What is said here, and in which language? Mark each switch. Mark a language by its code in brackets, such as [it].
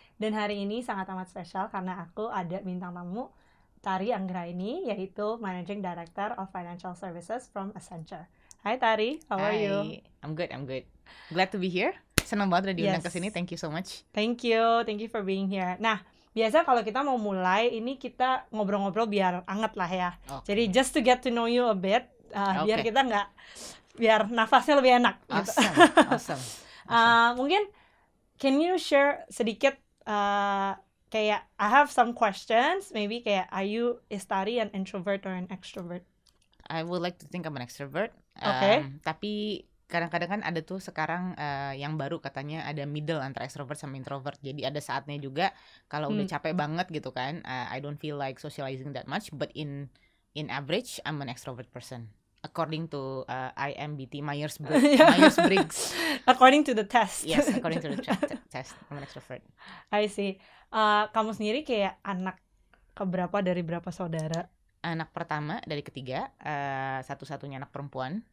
[id] Dan hari ini sangat amat spesial karena aku ada bintang tamu, Tari Anggraini, yaitu Managing Director of Financial Services from Accenture. [en] Hi Tari, how are you? I'm good. Glad to be here. Senang banget udah diundang Yes. ke sini. Thank you so much. Thank you for being here. [id] Nah, biasa kalau kita mau mulai, ini kita ngobrol-ngobrol biar anget lah ya. [en] Okay. Jadi just to get to know you a bit, biar Okay. [id] kita biar nafasnya lebih enak. Gitu. [en] Awesome. Mungkin can you share sedikit kayak I have some questions, maybe kayak is Tari an introvert or an extrovert? I would like to think I'm an extrovert. Okay. [id] Tapi kadang-kadang kan ada tuh sekarang yang baru katanya ada middle antara extrovert sama introvert. Jadi ada saatnya juga kalau udah capek banget gitu kan, I don't feel like socializing that much. [en] But in average, I'm an extrovert person. According to IMBT Myers-Briggs. According to the test. Yes, according to the test, I'm an extrovert. I see. [id] Kamu sendiri kayak anak keberapa dari berapa saudara? Anak pertama dari ketiga, satu-satunya anak perempuan.